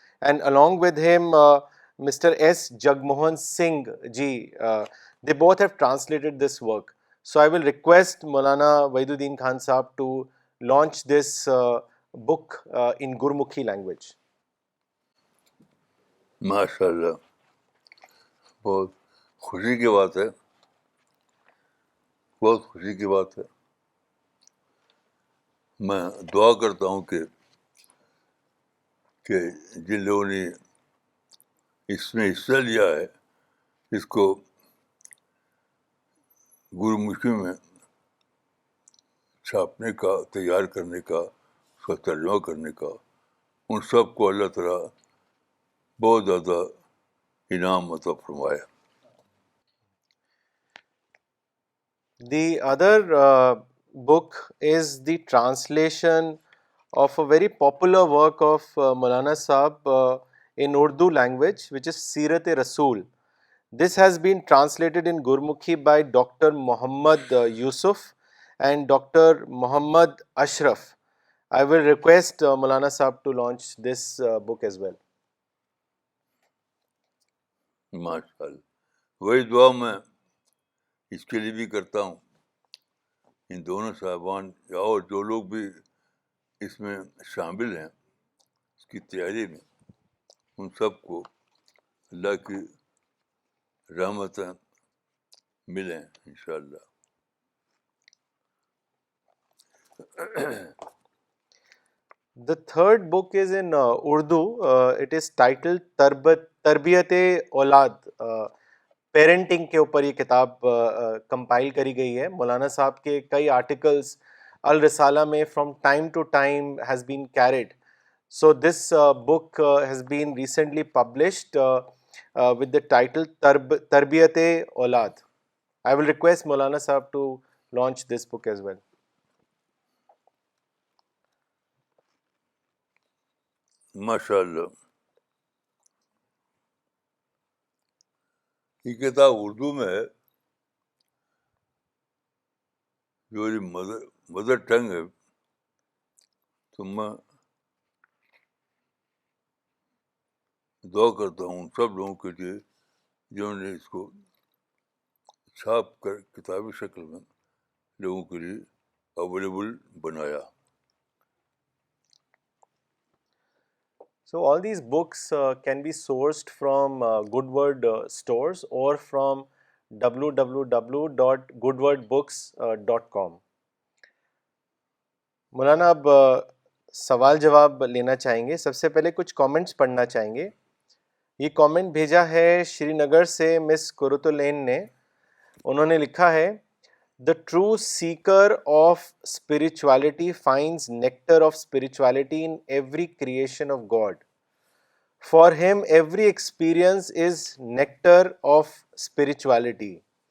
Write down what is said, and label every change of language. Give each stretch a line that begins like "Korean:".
English: and along with him Mr. S. Jagmohan Singh ji. They both have translated this work. So I will request Maulana Waiduddin Khan Sahab to launch this book in Gurmukhi language.
Urdu: ماشاء اللہ، بہت خوشی کی بات ہے، بہت خوشی کی بات ہے. میں دعا کرتا ہوں کہ جن لوگوں نے اس میں حصہ لیا ہے، اس کو گرمکھی میں چھاپنے کا، تیار کرنے کا، اس کا ترجمہ کرنے کا، ان سب کو اللہ تعالیٰ بہت زیادہ انعام عطا فرمایا.
English: The other book is the translation of a very popular work of Maulana Sahab in Urdu language, which is Sirat-e-Rasool. This has been translated in Gurmukhi by Dr. Muhammad Yusuf and Dr. Muhammad Ashraf. I will request Maulana Sahab to launch this book as well.
Urdu: ماشاء اللہ، وہی دعا میں اس کے لیے بھی کرتا ہوں. ان دونوں صاحبان اور جو لوگ بھی اس میں شامل ہیں اس کی تیاری میں، ان سب کو اللہ کی رحمتیں ملیں انشاءاللہ.
English: The third book is in Urdu. It is titled Tarbiyat-e-Aulad.
Urdu: Parenting کے اوپر یہ کتاب کمپائل کری گئی ہے. مولانا صاحب کے کئی آرٹیکلس الرسالہ میں
English: From time to time has been carried. So this book has been recently published with the title تربیت-اولاد. I will request Maulana Sahab to launch this book as well.
Urdu: ماشاء اللہ، یہ کتاب اردو میں ہے، جو میری مدر ٹنگ ہے. تو میں دعا کرتا ہوں ان سب لوگوں کے لیے جنہوں نے اس کو چھاپ کر کتابی شکل میں لوگوں کے لیے اویلیبل بنایا.
English: So all these books can be sourced from Goodword stores or from www.goodwordbooks.com.
Urdu: مولانا اب سوال جواب لینا چاہیں گے. سب سے پہلے کچھ کامنٹس پڑھنا چاہیں گے. یہ کامنٹ بھیجا ہے شری نگر سے مس قرۃ العین نے. انہوں نے لکھا ہے
English: The true seeker of spirituality finds nectar of spirituality in every creation of God. For him, every experience is nectar of spirituality.